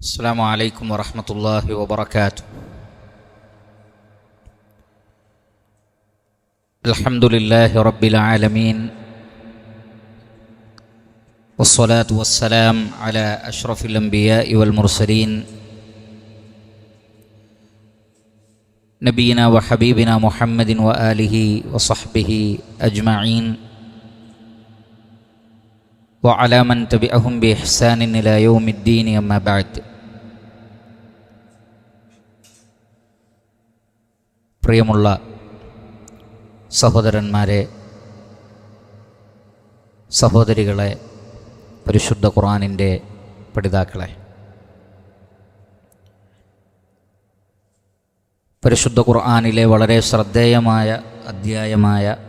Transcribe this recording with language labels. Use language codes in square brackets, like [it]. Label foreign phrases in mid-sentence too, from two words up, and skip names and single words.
[ar] السلام عليكم ورحمة الله وبركاته. الحمد لله رب العالمين، والصلاة والسلام على أشرف الأنبياء والمرسلين نبينا وحبيبنا محمد وآله وصحبه أجمعين وعلى من تبعهم بإحسان إلى يوم الدين. أما بعد. [ml] പ്രിയമുള്ള സഹോദരന്മാരെ, സഹോദരികളെ, പരിശുദ്ധ ഖുർആനിൻ്റെ പഠിതാക്കളെ, പരിശുദ്ധ ഖുർആനിലെ വളരെ ശ്രദ്ധേയമായ അധ്യായമായ